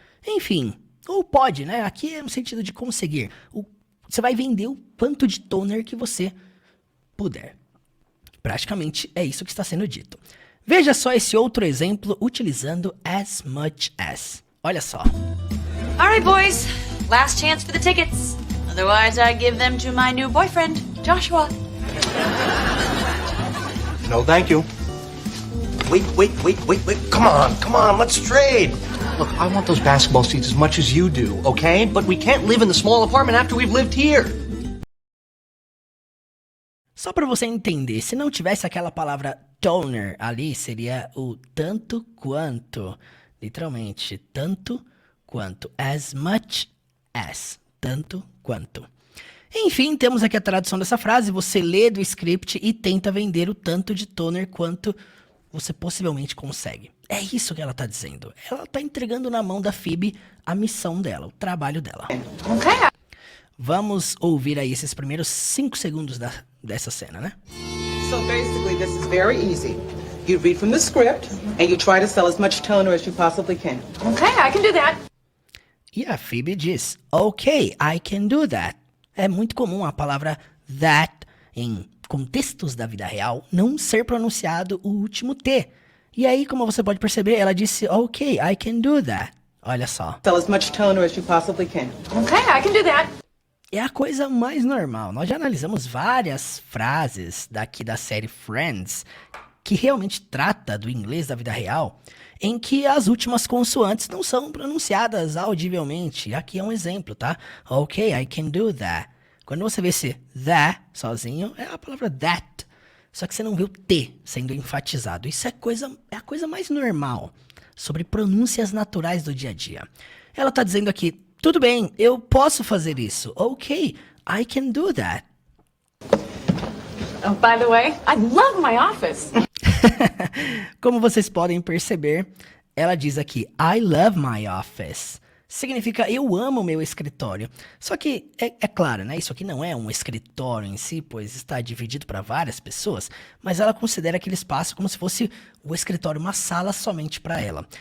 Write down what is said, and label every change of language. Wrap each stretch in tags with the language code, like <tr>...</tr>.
<pt>Enfim, ou pode, né? Aqui é no sentido de conseguir. Você vai vender o quanto de toner que você puder. Praticamente é isso que está sendo dito. Veja só esse outro exemplo utilizando as much as. Olha só.</pt> <en>All right, boys. Last chance for the tickets. Otherwise, I give them to my new boyfriend, Joshua. No, thank you. Wait. Come on, let's trade. Look, I want those basketball seats as much as you do, okay? But we can't live in the small apartment after we've lived here.</en> <pt>Só para você entender, se não tivesse aquela palavra toner ali, seria o tanto quanto. Literalmente, tanto quanto.</pt> <en>As much as.</en> <pt>Tanto quanto. Enfim, temos aqui a tradução dessa frase. Você lê do script e tenta vender o tanto de toner quanto você possivelmente consegue. É isso que ela tá dizendo. Ela tá entregando na mão da Phoebe a missão dela, o trabalho dela. Okay. Vamos ouvir aí esses primeiros 5 segundos dessa cena, né?</pt> <en>So basically, this is very easy. You read from the script, and you try to sell as much toner as you possibly can. Okay, I can do that.</en> <pt>E a Phoebe diz,</pt> <en>ok, I can do that.</en> <pt>É muito comum a palavra that em contextos da vida real não ser pronunciado o último T. E aí, como você pode perceber, ela disse,</pt> <en>ok, I can do that.</en> <pt>Olha só.</pt> <en>Sell as much toner as you possibly can. Okay, I can do that.</en> <pt>É a coisa mais normal. Nós já analisamos várias frases daqui da série Friends que realmente trata do inglês da vida real, em que as últimas consoantes não são pronunciadas audivelmente. Aqui é um exemplo, tá?</pt> <en>Ok, I can do that.</en> <pt>Quando você vê esse that sozinho, é a palavra that. Só que você não vê o T sendo enfatizado. Isso é a coisa mais normal sobre pronúncias naturais do dia a dia. Ela tá dizendo aqui, tudo bem, eu posso fazer isso.</pt> <en>Ok, I can do that. Oh, by the way, I love my office.</en> <pt>Como vocês podem perceber, ela diz aqui,</pt> <en>I love my office.</en> <pt>Significa, eu amo o meu escritório. Só que, é claro, né? Isso aqui não é um escritório em si, pois está dividido para várias pessoas, mas ela considera aquele espaço como se fosse o escritório, uma sala somente para ela.</pt>